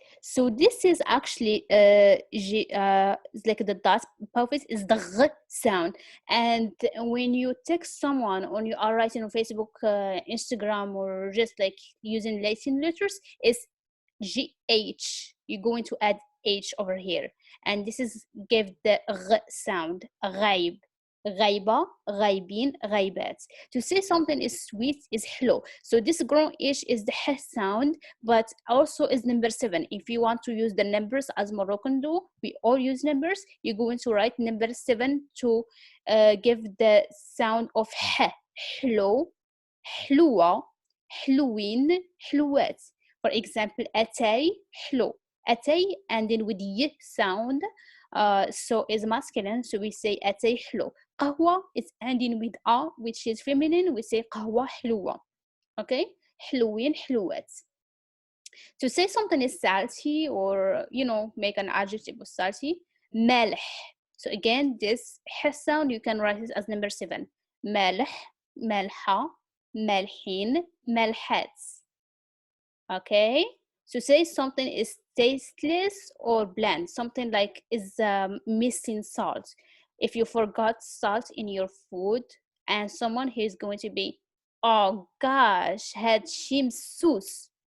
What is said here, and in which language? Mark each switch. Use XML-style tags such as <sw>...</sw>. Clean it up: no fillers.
<en>So this is actually like the dot purpose is the g sound, and when you text someone or you are writing on Facebook, Instagram, or just like using Latin letters, it's GH. You're going to add H over here, and this is give the g sound.</en> <ar>غايب, غايبة, غايبين, غايبات.</ar> <en>To say something is sweet is hello. So this grown H is the h sound, but also is number 7. If you want to use the numbers as Moroccan do, we all use numbers. You're going to write number 7 to give the sound of h.</en> <ar>hello, حلوة, حلوين, حلوات.</ar> <en>For example, أتاي, حلو. أتاي ending with y sound, so is masculine, so we say</en> <ar>أتاي حلو.</ar> <en>قهوة is ending with a, which is feminine, we say</en> <ar>قهوة حلوة.</ar> <en>Okay,</en> <ar>حلوين, حلوات.</ar> <en>To say something is salty, or make an adjective of salty, مالح. So again, this h sound you can write it as number 7.</en> <ar>مالح, مالحة, مالحين, مالحات.</ar> <en>Okay, to say something is tasteless or bland, something like is missing salt. If you forgot salt in your food and someone is going to be, oh gosh, had</en> <ar>شي مسوس,</ar>